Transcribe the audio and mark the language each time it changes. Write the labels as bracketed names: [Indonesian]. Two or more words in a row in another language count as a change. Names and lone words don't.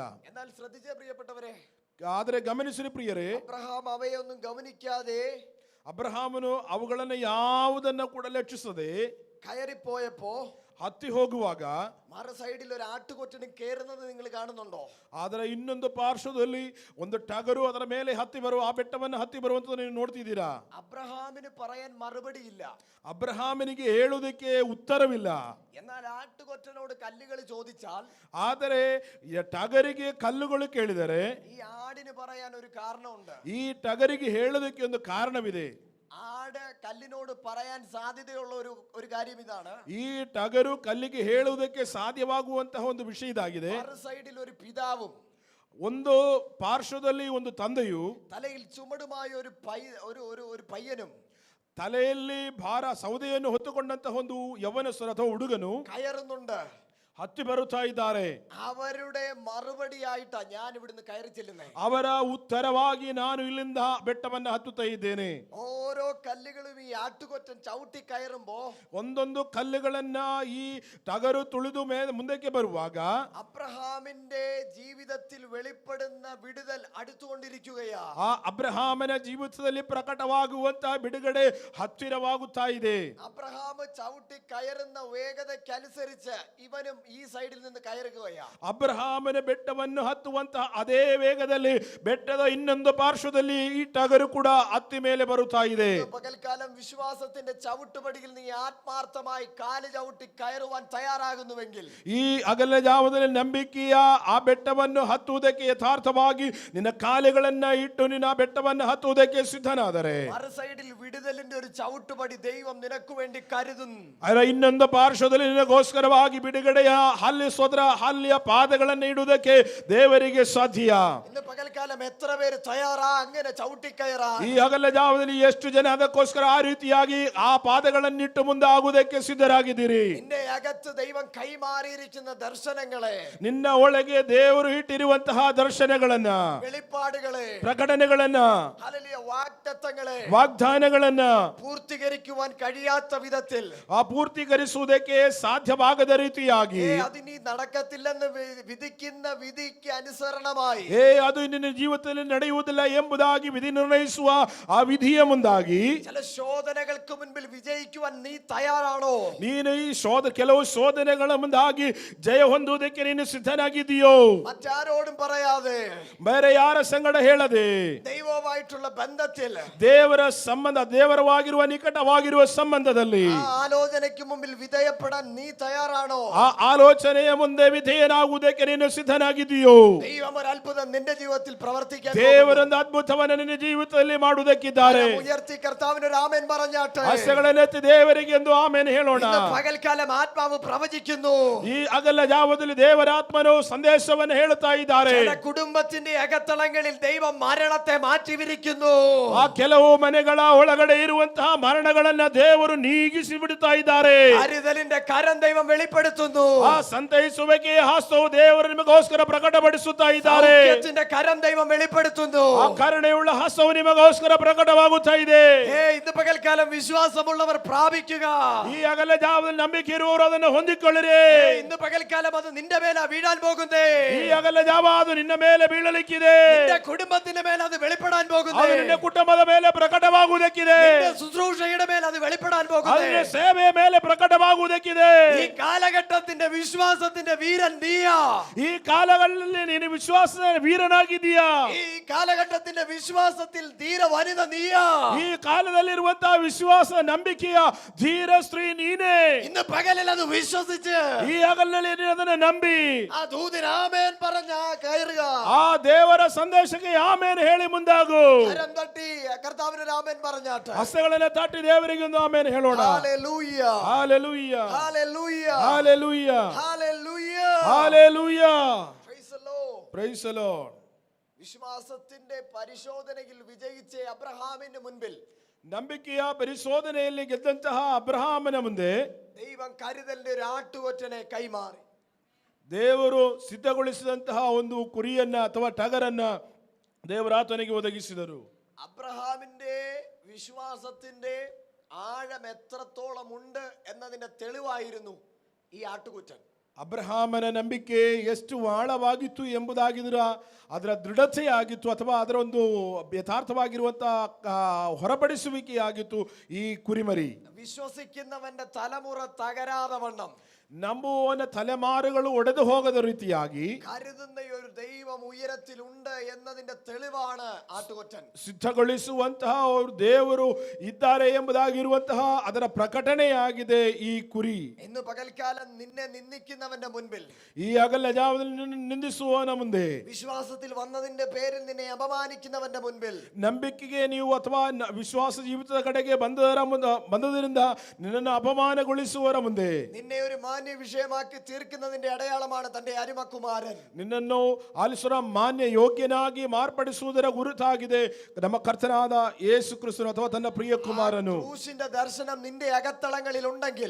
[Malayalam] എന്നാൽ ശ്രദ്ധിച്ചേ പ്രിയപ്പെട്ടവരെ, [Kannada] ಆದರೆ ಗಮನಿಸಿರಿ ಪ್ರಿಯರೇ, [Malayalam] അബ്രഹാം അവയൊന്നും ഗവനിക്കാതെ [Kannada] ಅಬ್ರಹಾಮನು ಅವುಗಳನ್ನು ಯಾವುದನ್ನ ಕೂಡ ಲಕ್ಷಿಸದೆ [Malayalam] കയറിപ്പോയപ്പോ [Kannada] ಹತ್ತಿ ಹೋಗುವಾಗ [Malayalam] മറു സൈഡിൽ ഒരു ആട്ടുകൊറ്റനും കയറുന്നത് നിങ്ങൾ കാണുന്നുണ്ടോ? [Kannada] ಅದರ ಇನ್ನೊಂದು ಪಾರ್ಶ್ವದಲ್ಲಿ ಒಂದು ಟಗರು ಅದರ ಮೇಲೆ ಹತ್ತಿ ಬರುವ ಆ ಬೆಟ್ಟವನ್ನು ಹತ್ತಿ ಬರುವಂತದ್ದು ನೀವು ನೋಡ್ತಿದ್ದೀರಾ? [Malayalam] അബ്രഹാമിന് പറയാൻ മറുപടി ഇല്ല. [Kannada] ಅಬ್ರಹಾಮನಿಗೆ ಹೇಳುವುದಕ್ಕೆ ಉತ್ತರವಿಲ್ಲ. [Malayalam] എന്നാൽ ആട്ടുകൊറ്റനോട് കല്ലുകൾ ചോദിച്ചാൽ, [Kannada] ಆದರೆ ಟಗರಿಗೆ ಕಲ್ಲುಗಳು ಕೇಳಿದರೆ [Malayalam] ഈ ആടിന് പറയാൻ ഒരു കാരണമുണ്ട്. [Kannada] ಈ ಟಗರಿಗೆ ಹೇಳುವುದಕ್ಕೆ ಒಂದು ಕಾರಣವಿದೆ. [Malayalam] ആട് കല്ലിനോട് പറയാൻ സാധ്യതയുള്ള ഒരു കാര്യം ഇതാണ്. [Kannada] ಈ ಟಗರು ಕಲ್ಲಿಗೆ ಹೇಳುವುದಕ್ಕೆ ಸಾಧ್ಯವಾಗುವಂತಹ ಒಂದು ವಿಷಯ ಇದಾಗಿದೆ. [Malayalam] മറു സൈഡിൽ ഒരു പിതാവും [Kannada] ಒಂದು ಪಾರ್ಶ್ವದಲ್ಲಿ ಒಂದು ತಂದೆಯು [Malayalam] തലയിൽ ചുമടുമായ ഒരു പയ്യനും [Kannada] ತಲೆಯಲ್ಲಿ ಭಾರ ಸೌದೆಯನ್ನು ಹೊತ್ತುಕೊಂಡಂತಹ ಒಂದು ಯೌವನಸ್ಥರು ಅಥವಾ ಹುಡುಗನು [Malayalam] കയറുന്നുണ്ട്. [Kannada] ಹತ್ತಿ ಬರುತ್ತಾ ಇದ್ದಾರೆ. [Malayalam] അവരുടെ മറുപടിയായിട്ടാ ഞാൻ ഇവിടുന്ന് കയറി ചെല്ലുന്നേ. [Kannada] ಅವರ ಉತ್ತರವಾಗಿ ನಾನು ಇಲ್ಲಿಂದ ಬೆಟ್ಟವನ್ನು ಹತ್ತುತ್ತಾ ಇದ್ದೇನೆ. [Malayalam] ഓരോ കല്ലുകളും ഈ ആട്ടുകൊറ്റൻ ചവിട്ടി കയറുമ്പോ [Kannada] ಒಂದೊಂದು ಕಲ್ಲುಗಳನ್ನ ಈ ಟಗರು ತುಳಿದು ಮುಂದಕ್ಕೆ ಬರುವಾಗ [Malayalam] അബ്രഹാമിന്റെ ജീവിതത്തിൽ വെളിപ്പെടുന്ന വിടുതൽ അടുത്തുകൊണ്ടിരിക്കുകയാ. [Kannada] ಆ ಅಬ್ರಹಾಮನ ಜೀವಿತದಲ್ಲಿ ಪ್ರಕಟವಾಗುವಂತಹ ಬಿಡುಗಡೆ ಹತ್ತಿರವಾಗುತ್ತಾ ಇದೆ. [Malayalam] അബ്രഹാം ചവിട്ടി കയറുന്ന വേഗതയ്ക്കനുസരിച്ച് ഇവനും ഈ സൈഡിൽ നിന്ന് കയറുകയാ. [Kannada] ಅಬ್ರಹಾಮನ ಬೆಟ್ಟವನ್ನು ಹತ್ತುವಂತಹ ಅದೇ ವೇಗದಲ್ಲಿ ಬೆಟ್ಟದ ಇನ್ನೊಂದು ಪಾರ್ಶ್ವದಲ್ಲಿ ಈ ಟಗರು ಕೂಡ ಹತ್ತಿ ಮೇಲೆ ಬರುತ್ತಾ ಇದೆ. [Malayalam] പകൽക്കാലം വിശ്വാസത്തിന്റെ ചവിട്ടുപടിയിൽ നീ ആത്മാർത്ഥമായി കാല് ചവിട്ടി കയറുവാൻ തയ്യാറാകുന്നുവെങ്കിൽ [Kannada] ಈ ಅಗಲ ಜಾವದಲ್ಲಿ ನಂಬಿಕೆಯ ಆ ಬೆಟ್ಟವನ್ನು ಹತ್ತುವುದಕ್ಕೆ ಯಥಾರ್ಥವಾಗಿ ನಿನ್ನ ಕಾಲುಗಳನ್ನ ಇಟ್ಟು ನಿನ್ನ ಬೆಟ್ಟವನ್ನು ಹತ್ತುವುದಕ್ಕೆ ಸಿದ್ಧನಾದರೆ [Malayalam] മറു സൈഡിൽ വിടുതലിന്റെ ഒരു ചവിട്ടുപടി ദൈവം നിനക്ക് വേണ്ടി കരുതുന്നു. [Kannada] ಅದರ ಇನ್ನೊಂದು ಪಾರ್ಶ್ವದಲ್ಲಿ ನಿನಗೋಸ್ಕರವಾಗಿ ಬಿಡುಗಡೆಯ ಹಲ್ಲಿಯ ಪಾದಗಳನ್ನು ಇಡುವುದಕ್ಕೆ ದೇವರಿಗೆ ಸಾಧ್ಯ. [Malayalam] ഇന്ന് പകൽക്കാലം എത്ര പേര് തയ്യാറാ അങ്ങനെ ചവിട്ടി കയറാ? [Kannada] ಈ ಅಗಲ ಜಾವದಲ್ಲಿ ಎಷ್ಟು ಜನ ಅದಕ್ಕೋಸ್ಕರ ಆ ರೀತಿಯಾಗಿ ಆ ಪಾದಗಳನ್ನಿಟ್ಟು ಮುಂದೆ ಆಗುವುದಕ್ಕೆ ಸಿದ್ಧರಾಗಿದ್ದೀರಿ? [Malayalam] നിന്റെ അകത്ത് ദൈവം കൈമാറിയിരിക്കുന്ന ദർശനങ്ങളെ, [Kannada] ನಿನ್ನ ಒಳಗೆ ದೇವರು ಇಟ್ಟಿರುವಂತಹ ದರ್ಶನಗಳನ್ನ, [Malayalam] വെളിപ്പാടുകളെ, [Kannada] ಪ್ರಕಟಣೆಗಳನ್ನ, [Malayalam] ഹല്ലേലൂയ, വാഗ്ദത്തങ്ങളെ [Kannada] ವಾಗ್ದಾನಗಳನ್ನ [Malayalam] പൂർത്തീകരിക്കുവാൻ കഴിയാത്ത വിധത്തിൽ [Kannada] ಆ ಪೂರ್ತಿಕರಿಸುವುದಕ್ಕೆ ಸಾಧ್ಯವಾಗದ ರೀತಿಯಾಗಿ [Malayalam] അത് നീ നടക്കത്തില്ലെന്ന് വിധിക്കുന്ന വിധിക്ക് അനുസരണമായി [Kannada] ಅದು ನಿನ್ನ ಜೀವಿತದಲ್ಲಿ ನಡೆಯುವುದಿಲ್ಲ ಎಂಬುದಾಗಿ ವಿಧಿ ನಿರ್ಣಯಿಸುವ ಆ ವಿಧಿಯ ಮುಂದಾಗಿ [Malayalam] ചില ശോധനകൾക്ക് മുൻപിൽ വിജയിക്കുവാൻ നീ തയ്യാറാണോ? [Kannada] ನೀನು ಈ ಕೆಲವು ಶೋಧನೆಗಳ ಮುಂದಾಗಿ ಜಯ ಹೊಂದುವುದಕ್ಕೆ ನೀನು ಸಿದ್ಧನಾಗಿದೆಯೋ? [Malayalam] മറ്റാരോടും പറയാതെ [Kannada] ಬೇರೆ ಯಾರ ಸಂಗಡ ಹೇಳದೆ [Malayalam] ദൈവവുമായിട്ടുള്ള ബന്ധത്തിൽ [Kannada] ದೇವರ ಸಂಬಂಧ, ದೇವರವಾಗಿರುವ ನಿಕಟವಾಗಿರುವ ಸಂಬಂಧದಲ್ಲಿ [Malayalam] ആ ആലോചനയ്ക്ക് മുമ്പിൽ വിധേയപ്പെടാൻ നീ തയ്യാറാണോ? [Kannada] ಆ ಆಲೋಚನೆಯ ಮುಂದೆ ವಿಧೇಯನಾಗುವುದಕ್ಕೆ ನೀನು ಸಿದ್ಧನಾಗಿದೆಯೋ? [Malayalam] ദൈവം ഒരു അത്ഭുതം നിന്റെ ജീവിതത്തിൽ പ്രവർത്തിക്കാൻ [Kannada] ದೇವರೊಂದು ಅದ್ಭುತವನ್ನು ನಿನ್ನ ಜೀವಿತದಲ್ಲಿ ಮಾಡುವುದಕ್ಕಿದ್ದಾರೆ. [Malayalam] ഉയർത്തി കർത്താവിന് ഒരു ആമേൻ പറഞ്ഞാട്ടെ. [Kannada] ಹಸ್ತಗಳನ್ನೆತ್ತಿ ದೇವರಿಗೆ ಎಂದು ಆಮೇಲೆ ಹೇಳೋಣ. [Malayalam] ഇന്ന് പകൽക്കാലം ആത്മാവ് പ്രവചിക്കുന്നു. [Kannada] ಈ ಅಗಲ ಜಾವದಲ್ಲಿ ದೇವರಾತ್ಮನು ಸಂದೇಶವನ್ನು ಹೇಳುತ್ತಾ ಇದ್ದಾರೆ. [Malayalam] ചില കുടുംബത്തിന്റെ അകത്തളങ്ങളിൽ ദൈവം മരണത്തെ മാറ്റിവിരിക്കുന്നു. [Kannada] ಆ ಕೆಲವು ಮನೆಗಳ ಒಳಗಡೆ ಇರುವಂತಹ ಮರಣಗಳನ್ನ ದೇವರು ನೀಗಿಸಿ ಬಿಡುತ್ತಾ ಇದ್ದಾರೆ. [Malayalam] കരുതലിന്റെ കരം ദൈവം വെളിപ്പെടുത്തുന്നു. [Kannada] ಆ ಸಂತೈಸುವಿಕೆಯ ಹಸ್ತವು ದೇವರು ನಿಮಗೋಸ್ಕರ ಪ್ರಕಟಪಡಿಸುತ್ತಾ ಇದ್ದಾರೆ. [Malayalam] സൗഖ്യത്തിന്റെ കരം ദൈവം വെളിപ്പെടുത്തുന്നു. [Kannada] ಆ ಕರುಣೆಯುಳ್ಳ ಹಸ್ತವು ನಿಮಗೋಸ್ಕರ ಪ್ರಕಟವಾಗುತ್ತಾ ಇದೆ. [Malayalam] ഇന്ന് പകൽക്കാലം വിശ്വാസമുള്ളവർ പ്രാപിക്കുക. [Kannada] ಈ ಅಗಲ ಜಾವದಲ್ಲಿ ನಂಬಿಕೆ ಇರುವವರು ಅದನ್ನು ಹೊಂದಿಕೊಳ್ಳಿರಿ. [Malayalam] ഇന്ന് പകൽക്കാലം അത് നിന്റെ മേല വീഴാൻ പോകുന്നേ. [Kannada] ಈ ಅಗಲ ಜಾವ ಅದು ನಿನ್ನ ಮೇಲೆ ಬೀಳಲಿಕ್ಕಿದೆ. [Malayalam] നിന്റെ കുടുംബത്തിന്റെ മേൽ അത് വെളിപ്പെടാൻ പോകുന്നു. [Kannada] ಅದು ನಿನ್ನ ಕುಟುಂಬದ ಮೇಲೆ ಪ್ರಕಟವಾಗುವುದಕ್ಕಿದೆ. [Malayalam] നിന്റെ ശുശ്രൂഷയുടെ മേൽ അത് വെളിപ്പെടാൻ പോകുന്നു. [Kannada] ಅದು ನಿನ್ನ ಸೇವೆಯ ಮೇಲೆ ಪ್ರಕಟವಾಗುವುದಕ್ಕಿದೆ. [Malayalam] ഈ കാലഘട്ടത്തിന്റെ വിശ്വാസത്തിന്റെ വീരൻ നീയാ. [Kannada] ಈ ಕಾಲಗಳಲ್ಲಿ ನೀನು ವಿಶ್ವಾಸದ ವೀರನಾಗಿದ್ದೀಯಾ? [Malayalam] ഈ കാലഘട്ടത്തിന്റെ വിശ്വാസത്തിൽ ധീര വനിത നീയാ. [Kannada] ಈ ಕಾಲದಲ್ಲಿರುವಂತಹ ವಿಶ್ವಾಸ ನಂಬಿಕೆಯ ಧೀರ ಸ್ತ್ರೀ ನೀನೇ. [Malayalam] ഇന്ന് പകലിൽ അത് വിശ്വസിച്ച് [Kannada] ಈ ಹಗಲಿನಲ್ಲಿ ನೀನು ಅದನ್ನು ನಂಬಿ [Malayalam] ആ ദൂതൻ ആമേൻ പറഞ്ഞ കയറുക. [Kannada] ಆ ದೇವರ ಸಂದೇಶಕ್ಕೆ ಆಮೇನ್ ಹೇಳಿ ಮುಂದಾಗು. [Malayalam] കരം തട്ടി കർത്താവിന് ഒരു ആമേൻ പറഞ്ഞാട്ടെ. [Kannada] ಹಸ್ತಗಳನ್ನ ತಟ್ಟಿ ದೇವರಿಗೆ ಒಂದು ಆಮೇನ್ ಹೇಳೋಣ. [Malayalam] ഹല്ലേലൂയ, [Kannada] ಹಾಲೆಲೂಯ, [Malayalam] ഹല്ലേലൂയ, [Kannada] ಹಾಲೆಲೂಯ, [Malayalam] ഹല്ലേലൂയ, [Kannada] ಹಾಲೆಲೂಯ. [English] Praise the Lord. Praise the Lord. [Malayalam] വിശ്വാസത്തിന്റെ പരിശോധനയിൽ വിജയിച്ച അബ്രഹാമിന്റെ മുൻപിൽ [Kannada] ನಂಬಿಕೆಯ ಪರಿಶೋಧನೆಯಲ್ಲಿ ಗೆದ್ದಂತಹ ಅಬ್ರಹಾಮನ ಮುಂದೆ [Malayalam] ദൈവം കരുതലിന്റെ ഒരു ആട്ടുകൊറ്റനെ കൈമാറി. [Kannada] ದೇವರು ಸಿದ್ಧಗೊಳಿಸಿದಂತಹ ಒಂದು ಕುರಿಯನ್ನ ಅಥವಾ ಟಗರನ್ನ ದೇವರಾತನಿಗೆ ಒದಗಿಸಿದರು. [Malayalam] അബ്രഹാമിന്റെ വിശ്വാസത്തിന്റെ ആഴം എത്രത്തോളം ഉണ്ട് എന്നതിന്റെ തെളിവായിരുന്നു ഈ ആട്ടുകൊറ്റൻ. [Kannada] ಅಬ್ರಹಾಮನ ನಂಬಿಕೆ ಎಷ್ಟು ಆಳವಾಗಿತ್ತು ಎಂಬುದಾಗಿದ್ರ ಅದರ ದೃಢತೆಯಾಗಿತ್ತು ಅಥವಾ ಅದರ ಒಂದು ಯಥಾರ್ಥವಾಗಿರುವಂತಹ ಹೊರಪಡಿಸುವಿಕೆಯಾಗಿತ್ತು ಈ ಕುರಿಮರಿ. [Malayalam] വിശ്വസിക്കുന്നവന്റെ തലമുറ തകരാതെ വണ്ണം [Kannada] ನಂಬುವವನ ತಲೆಮಾರುಗಳು ಒಡೆದು ಹೋಗದ ರೀತಿಯಾಗಿ [Malayalam] കരുതുന്ന ഒരു ദൈവം ഉയരത്തിലുണ്ട് എന്നതിന്റെ തെളിവാണ് ആട്ടുകൊറ്റൻ. [Kannada] ಸಿದ್ಧಗೊಳಿಸುವಂತಹ ಅವರು ದೇವರು ಇದ್ದಾರೆ ಎಂಬುದಾಗಿರುವಂತಹ ಅದರ ಪ್ರಕಟಣೆಯಾಗಿದೆ ಈ ಕುರಿ. [Malayalam] ഇന്ന് പകൽക്കാലം നിന്നെ നിന്ദിക്കുന്നവന്റെ മുൻപിൽ, [Kannada] ಈ ಅಗಲ ಜಾವದಲ್ಲಿ ನಿಂದಿಸುವವನ ಮುಂದೆ, [Malayalam] വിശ്വാസത്തിൽ വന്നതിന്റെ പേരിൽ നിന്നെ അപമാനിക്കുന്നവന്റെ മുൻപിൽ, [Kannada] ನಂಬಿಕೆಗೆ ನೀವು ಅಥವಾ ವಿಶ್ವಾಸ ಜೀವಿತದ ಕಡೆಗೆ ಬಂದದರಿಂದ ನಿನ್ನನ್ನು ಅಪಮಾನಗೊಳಿಸುವವರ ಮುಂದೆ, [Malayalam] നിന്നെ ഒരു മാന്യ വിഷയമാക്കി തീർക്കുന്നതിന്റെ അടയാളമാണ് തന്റെ അരുമകുമാരൻ. [Kannada] ನಿನ್ನನ್ನು ಆಲಿಸುವ ಮಾನ್ಯ ಯೋಗ್ಯನಾಗಿ ಮಾರ್ಪಡಿಸುವುದರ ಗುರುತಾಗಿದೆ ನಮ್ಮ ಕರ್ತನಾದ ಯೇಸು ಕ್ರಿಸ್ತನು ಅಥವಾ ತನ್ನ ಪ್ರಿಯ ಕುಮಾರನು. [Malayalam] ക്രൂശിന്റെ ദർശനം നിന്റെ അകത്തളങ്ങളിൽ ഉണ്ടെങ്കിൽ,